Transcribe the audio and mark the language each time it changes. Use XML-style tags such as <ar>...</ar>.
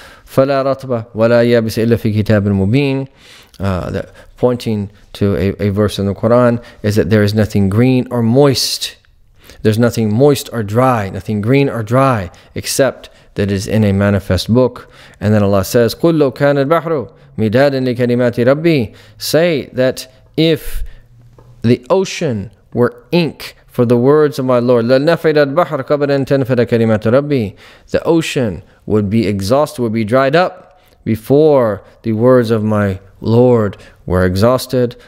<ar>فَلَا رَطْبَ وَلَا يَابِسَ إِلَّا فِي كِتَابٍ مُبِينٍ.</ar> <en>That pointing to a verse in the Quran is that there is nothing green or moist. There's nothing moist or dry, nothing green or dry, except that is in a manifest book. And then Allah says,</en> <ar>قُلْ لَوْ كَانَ الْبَحْرُ مِدَادًا لِكَلِمَاتِ رَبِّي.</ar> <en>Say that if the ocean were ink for the words of my Lord,</en> <ar>لَنَفِدَ الْبَحْرُ قَبْلَ أَن تَنْفَدَ كَلِمَاتُ رَبِّي.</ar> <en>The ocean would be exhausted, would be dried up before the words of my Lord were exhausted.</en>